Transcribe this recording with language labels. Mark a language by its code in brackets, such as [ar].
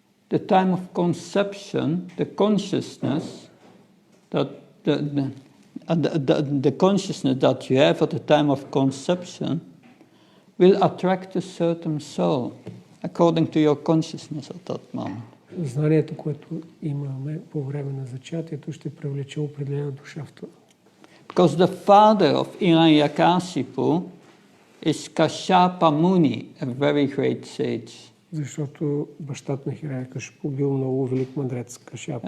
[en] The time of conception, the consciousness that the consciousness that you have at the time of conception will attract a certain soul according to your consciousness at that moment. [bg] Знанието, което имаме по време на зачатието, ще привлече определена душа в това. [en] Because the father of Hiranyakashipu is Kashyapa Muni, a very great sage. [bg] Защото бащата на Хирanyakашипу бил много велик мъдрец, Кашяпа.